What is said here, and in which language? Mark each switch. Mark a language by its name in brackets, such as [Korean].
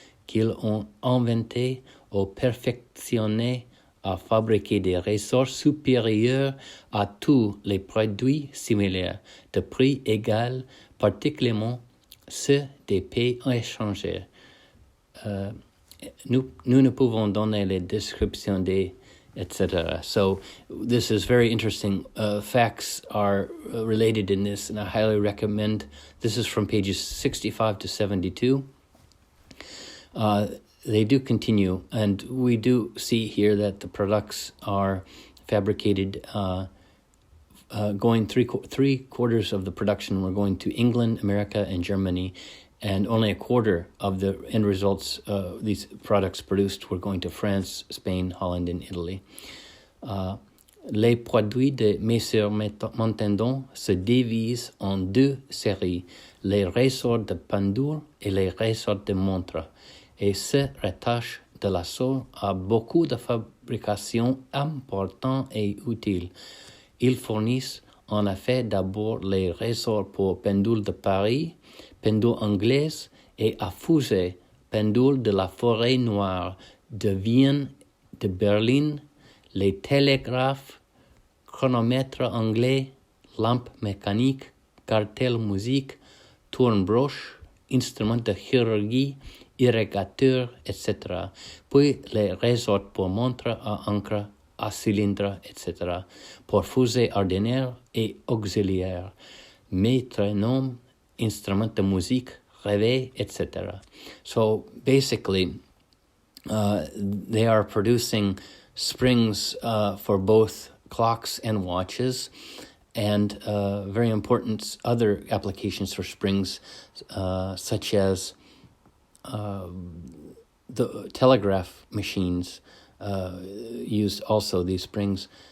[French] qu'ils ont inventées ou perfectionnées à fabriquer des ressorts supérieurs à tous les produits similaires, de prix égal, particulièrement ceux des pays étrangers. Nous ne pouvons donner les descriptions des etc. [English] So this is very interesting. Facts are related in this, and I highly recommend. This is from pages 65 to 72. They do continue, and we do see here that the products are fabricated. Going three quarters of the production were going to England, America, and Germany, and only a quarter of the end results, these products produced, were going to France, Spain, Holland, and Italy. [French] Les produits de Messieurs Montandon se divisent en deux séries, les ressorts de pendule et les ressorts de montre, et se rattachent de la sorte à beaucoup de fabrications importantes et utiles. Ils fournissent en effet d'abord les ressorts pour pendule de Paris, pendule anglaise et à fusée, pendule de la forêt noire, de Vienne, de Berlin, les télégraphes, chronomètres anglais, lampes mécaniques, cartels musique, tourne-broche, instruments de chirurgie, irrigateurs, etc. Puis les ressorts pour montre à encre, à cylindre, etc. pour fusée ordinaire et auxiliaire, métronome, instruments de musique, réveil, etc. [English] So basically, they are producing springs for both clocks and watches, and very important other applications for springs, such as the telegraph machines use also these springs.